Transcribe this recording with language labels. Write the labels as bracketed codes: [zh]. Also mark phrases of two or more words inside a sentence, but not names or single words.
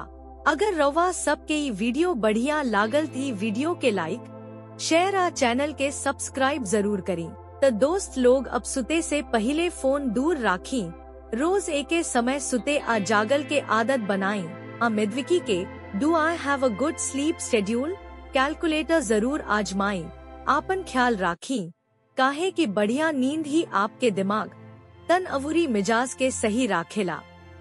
[bho] अगर रवा सब के ई वीडियो बढ़िया लागल थी वीडियो के लाइक शेयर आ चैनल के सब्सक्राइब जरूर करी। तो दोस्त लोग अब सुते से पहले फोन दूर राखी, रोज एके समय सुते आ जागल के आदत बनाई। आ मेडविकी के डू आई हैव अ गुड स्लीप शेड्यूल कैलकुलेटर जरूर आजमाई। आपन ख्याल राखी, काहे कि बढ़िया नींद ही आपके दिमाग, तन अवुरी मिजाज के सही राखेला।